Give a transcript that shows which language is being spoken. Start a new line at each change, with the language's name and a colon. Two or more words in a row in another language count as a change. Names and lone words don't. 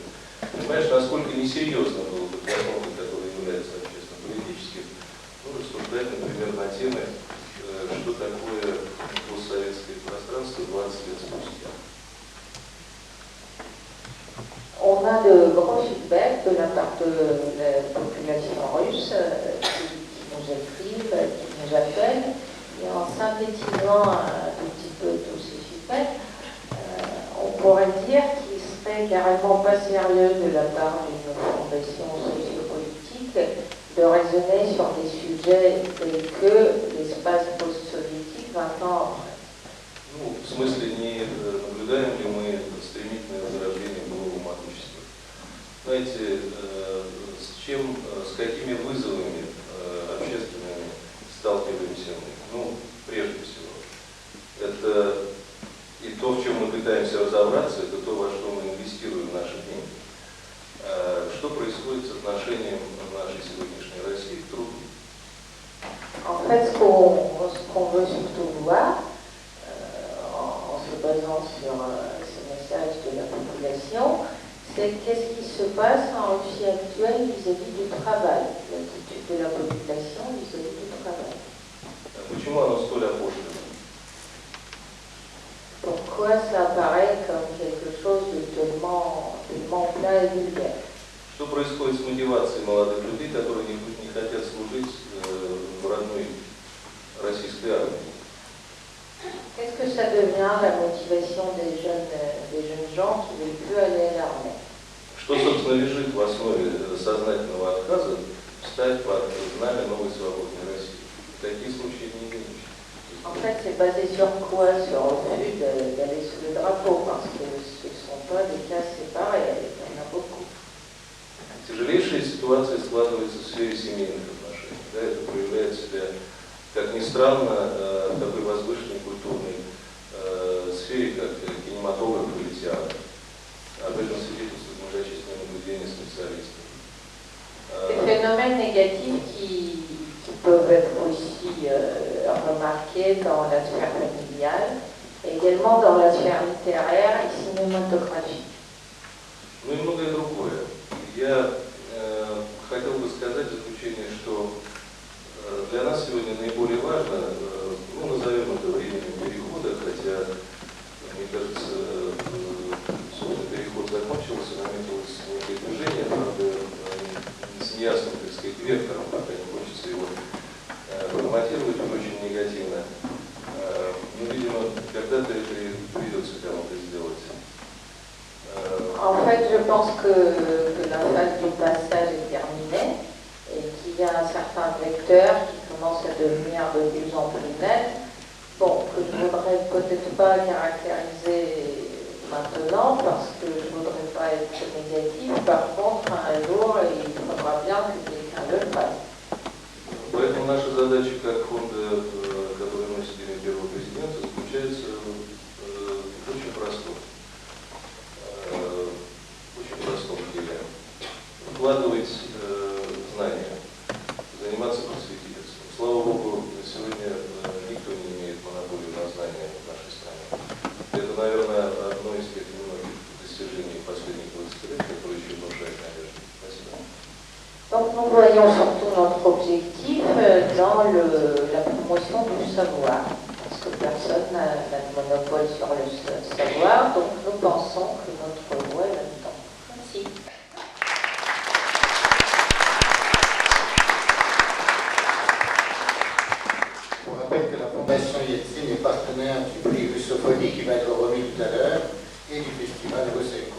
Russian: Понимаешь, насколько несерьезно было бы для фонда, который является общественно-политическим, рассуждать, например, на темы, что такое постсоветское пространство 20 лет спустя.
French: On a de grands feedbacks de la part de la population russe qui nous écrivent, qui nous appellent. Et en synthétisant un tout petit peu tous ces feedbacks, on pourrait dire qu'il serait carrément pas sérieux de la part d'une fondation sociopolitique de raisonner sur des sujets tels que l'espace post-soviétique 20 ans après.
Russian: В смысле, не наблюдаем ли мы стремительное возрождение былого могущества? Знаете, с какими вызовами общественными сталкиваемся мы? Прежде всего, это и то, в чем мы пытаемся разобраться, это то, во что мы инвестируем наши деньги. Что происходит с отношением нашей сегодняшней России к труду?
French: En fait, ce qu'on veut surtout voir, en se basant sur ce message de la population, c'est qu'est-ce qui se passe en Russie actuelle vis-à-vis du travail, l'attitude de la population vis-à-vis du travail.
Russian: Почему оно столь опошлено?
French: Pourquoi ça apparaît comme quelque chose de tellement plat et vulgaire?
Russian: Что происходит с мотивацией молодых людей, которые не хотят служить в родной российской армии?
French: Qu'est-ce que ça devient la motivation des jeunes gens qui ne veulent plus aller à l'armée?
Russian: Что, собственно, лежит в основе сознательного отказа встать под знамя новой свободной России? Такие случаи не видишь.
French: En fait, c'est basé sur quoi? Sur le refus d'aller sous le drapeau, parce que ce ne sont pas des cas séparés, il y en a beaucoup.
Russian: Тяжелейшая ситуация складывается в сфере семейных отношений. Да, это проявляет себя, как ни странно, в такой возвышенной культурной сфере, как кинематограф или театр. Об этом свидетельствуют многочисленные наблюдения специалистов.
French: Des phénomènes négatifs qui peuvent être aussi remarqués dans la sphère familiale, et également dans la sphère littéraire et cinématographique.
Russian: Ну и многое другое. Я хотел бы сказать в заключение, что для нас сегодня наиболее важно, назовем это временем перехода, хотя, мне кажется, переход закончился, наметилось некое движение, правда, с неясным, так сказать, вектором, пока не хочется его форматировать очень негативно. Но, видимо, когда-то это придется кому-то сделать.
French: En fait, je pense que la phase du passage est terminée et qu'il y a un certain vecteur qui commence à devenir de plus en plus net. Bon, que je ne voudrais peut-être pas caractériser maintenant parce que je ne voudrais pas être négatif. Par contre, un jour, il faudra bien que quelqu'un le fasse.
Russian: Поэтому наша задача как фонда, который носит имя первого президента, заключается в очень простом деле. Вкладывать знания, заниматься просветительством. Слава Богу, сегодня никто не имеет монополии на знания в нашей стране. Это, наверное, одно из тех немногих достижений последних 20 лет, которое еще внушает надежду. Спасибо.
French: Donc nous voyons surtout notre objectif dans la promotion du savoir, parce que personne n'a de monopole sur le savoir, donc nous pensons que notre voix est là-dedans. Merci. Je vous rappelle que la Fondation Yeltsin est partenaire du prix Russophonie qui va être remis tout à l'heure et du festival Russenko.